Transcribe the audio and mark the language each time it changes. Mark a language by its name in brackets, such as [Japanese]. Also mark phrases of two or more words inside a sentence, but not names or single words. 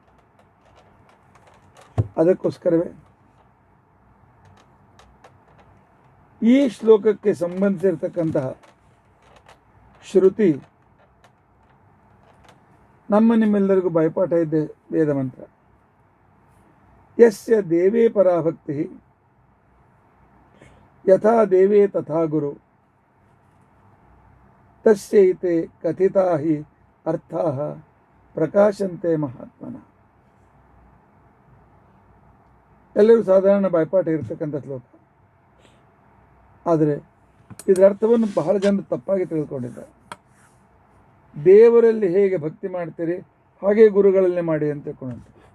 [Kannada] ಅದಕ್ಕೋಸ್ಕರವೇ ಈ ಶ್ಲೋಕಕ್ಕೆ ಸಂಬಂಧಿಸಿರ್ತಕ್ಕಂತಹ ಶ್ರುತಿ ನಿಮ್ಮೆಲ್ಲರಿಗೂ ಬಾಯ್ಪಾಠ ಇದ್ದೆ ವೇದ ಮಂತ್ರ. [Sanskrit] ಯಸ್ಯ ದೇವೇ ಪರಾಭಕ್ತಿ ಯಥಾ ದೇವೇ ತಥಾ ಗುರು ತಸ್ಯೈತೆ ಕಥಿತಾ ಹಿ ಅರ್ಥಾಃ ಪ್ರಕಾಶಂತೆ ಮಹಾತ್ಮನ. [Kannada] ಎಲ್ಲರೂ ಸಾಧಾರಣ ಬಾಯ್ಪಾಠ ಇರತಕ್ಕಂಥ ಶ್ಲೋಕ. ಆದರೆ ಇದರ ಅರ್ಥವನ್ನು ಬಹಳ ಜನರು ತಪ್ಪಾಗಿ ತಿಳಿದುಕೊಂಡಿದ್ದಾರೆ. ದೇವರಲ್ಲಿ ಹೇಗೆ ಭಕ್ತಿ ಮಾಡ್ತೀರಿ ಹಾಗೆ ಗುರುಗಳಲ್ಲಿ ಮಾಡಿ ಅಂತ ತಿಳ್ಕೊಂಡಂತೆ.